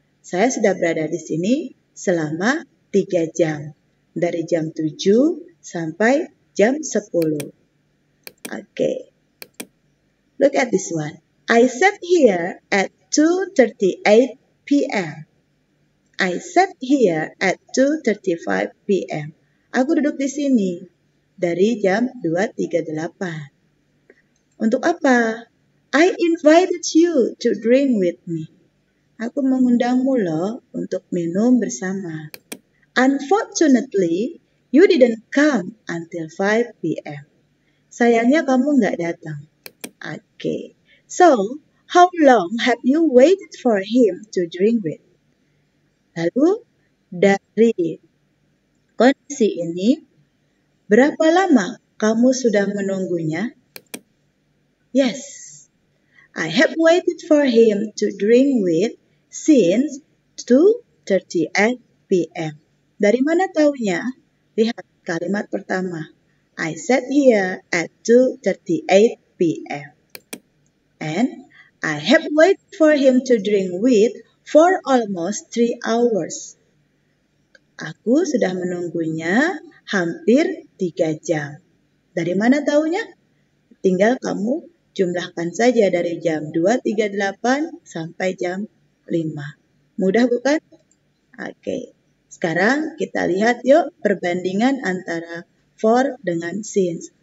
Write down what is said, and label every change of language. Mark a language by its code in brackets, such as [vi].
[id] Saya sudah berada di sini selama 3 jam. Dari jam 7 sampai jam 10. Okay. [en] Look at this one. I sat here at 2:38 p.m. I sat here at 2:35 p.m. [id] Aku duduk di sini dari jam 2:38. Untuk apa? [en] I invited you to drink with me. [id] Aku mengundangmu loh untuk minum bersama. [en] Unfortunately, you didn't come until 5 p.m. [id] Sayangnya kamu nggak datang. [en] Okay. So, how long have you waited for him to drink with? [id] Lalu, dari kondisi ini, berapa lama kamu sudah menunggunya? [en] Yes, I have waited for him to drink with since 2:38 p.m. [id] Dari mana taunya? Lihat kalimat pertama. [en] I sat here at 2:38 p.m. And I have waited for him to drink with for almost 3 hours. [id] Aku sudah menunggunya hampir 3 jam. Dari mana taunya? Tinggal kamu jumlahkan saja dari jam 2:38 sampai jam 5. Mudah bukan? Oke. Sekarang kita lihat yuk perbandingan antara for dengan since.